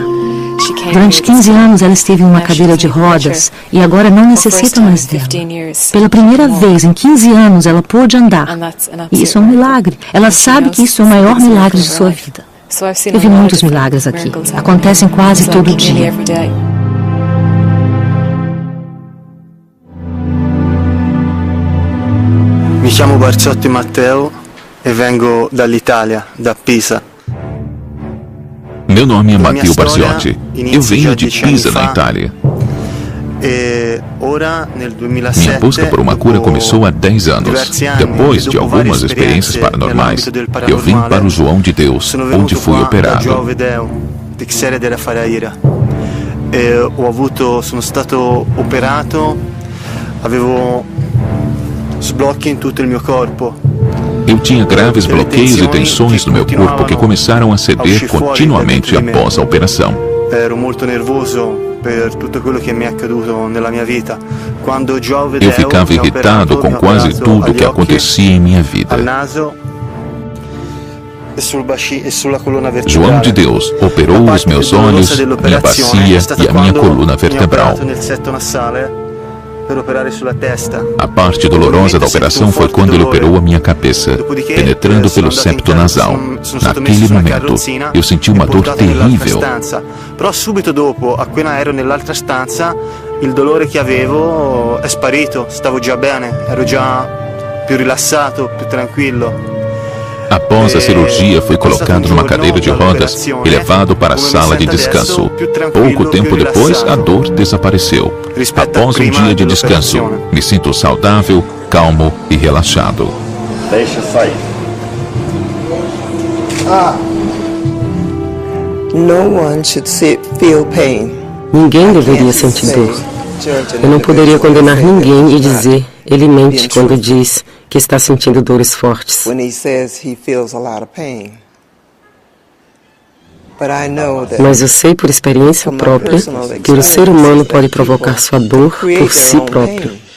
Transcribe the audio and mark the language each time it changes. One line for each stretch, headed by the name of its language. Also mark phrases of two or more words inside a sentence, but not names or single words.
Portuguese: Durante 15 anos ela esteve em uma cadeira de rodas e agora não necessita mais dela. Pela primeira vez em 15 anos ela pôde andar. E isso é um milagre. Ela sabe que isso é o maior milagre de sua vida. Eu vi muitos milagres aqui. Acontecem quase todo dia.
Italian: Mi chiamo Barzotti Matteo e vengo dall'Italia, da Pisa.
Portuguese: Meu nome é Matteo Barziotti. Eu venho de Pisa, na Itália. Minha busca por uma cura começou há 10 anos. Depois de algumas experiências paranormais, eu vim para o João de Deus, onde fui operado.
Italian: Sono stato operato, avevo sblocchi in tutto il mio corpo.
Portuguese: Eu tinha graves bloqueios e tensões no meu corpo que começaram a ceder continuamente após a operação. Eu ficava irritado com quase tudo que acontecia em minha vida. João de Deus operou os meus olhos, minha bacia e a minha coluna vertebral. A parte dolorosa da operação foi quando ele operou a minha cabeça, penetrando pelo septo nasal. Naquele momento, eu senti uma dor terrível.
Italian: Però subito dopo, appena ero nell'altra stanza, il dolore che avevo è sparito, stavo già bene, ero già più rilassato, più tranquillo.
Portuguese: Após a cirurgia, fui colocado numa cadeira de rodas e levado para a sala de descanso. Pouco tempo depois, a dor desapareceu. Após um dia de descanso, me sinto saudável, calmo e relaxado. Deixa sair.
English: No one should feel pain.
Portuguese: Ninguém deveria sentir dor. Eu não poderia condenar ninguém e dizer, ele mente quando diz que está sentindo dores fortes. Mas eu sei por experiência própria que o ser humano pode provocar sua dor por si próprio.